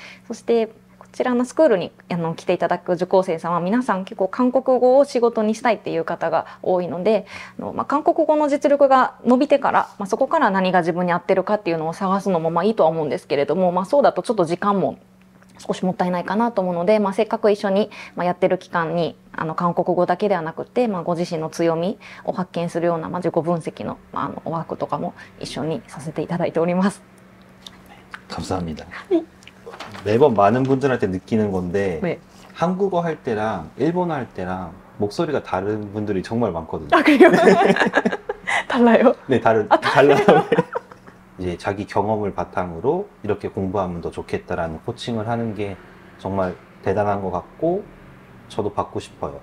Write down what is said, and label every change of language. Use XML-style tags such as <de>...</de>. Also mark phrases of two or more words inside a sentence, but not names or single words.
<ja>そして、こちらのスクールに来ていただく受講生さんは皆さん結構韓国語を仕事にしたいっていう方が多いので、韓国語の実力が伸びてから、そこから何が自分に合ってるかっていうのを探すのもいいとは思うんですけれども、そうだとちょっと時間も少しもったいないかなと思うので、せっかく一緒にやってる期間に韓国語だけではなくて、ご自身の強みを発見するような、自己分析のワークとかも一緒にさせていただいております。</ja> <ko>감사합니다. 매번 많은 분들한테 느끼는 건데 네. 한국어 할 때랑 일본어 할 때랑 목소리가 다른 분들이 정말 많거든요. 아, 그래요? 달라요? 네, 달라요. 이제 자기 경험을 바탕으로 이렇게 공부하면 더 좋겠다라는 코칭을 하는 게 정말 대단한 것 같고 저도 받고 싶어요.</ko>